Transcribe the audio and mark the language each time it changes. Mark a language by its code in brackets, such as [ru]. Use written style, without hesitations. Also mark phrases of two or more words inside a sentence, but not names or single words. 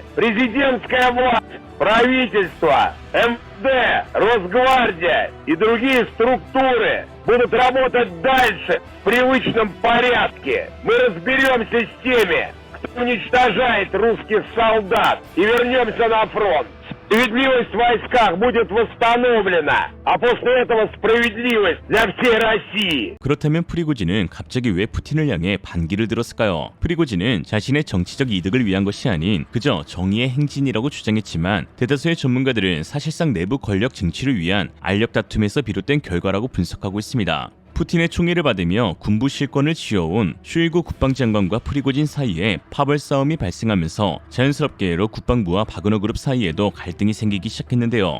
[ru] Президентская власть, правительство, МВД, Росгвардия и другие структуры будут работать дальше в привычном порядке. Мы разберемся с теми, кто уничтожает русских солдат, и вернемся на фронт. Справедливость в войсках будет восстановлена, а после этого справедливость для всей России. [ko] 그렇다면 프리고진은 갑자기 왜 푸틴을 향해 반기를 들었을까요? 프리고진은 자신의 정치적 이득을 위한 것이 아닌 그저 정의의 행진이라고 주장했지만 대다수의 전문가들은 사실상 내부 권력 쟁취를 위한 알력 다툼에서 비롯된 결과라고 분석하고 있습니다. 푸틴의 총애를 받으며 군부 실권을 쥐어온 쇼이구 국방장관과 프리고진 사이에 파벌 싸움이 발생하면서 자연스럽게 국방부와 바그너 그룹 사이에도 갈등이 생기기 시작했는데요.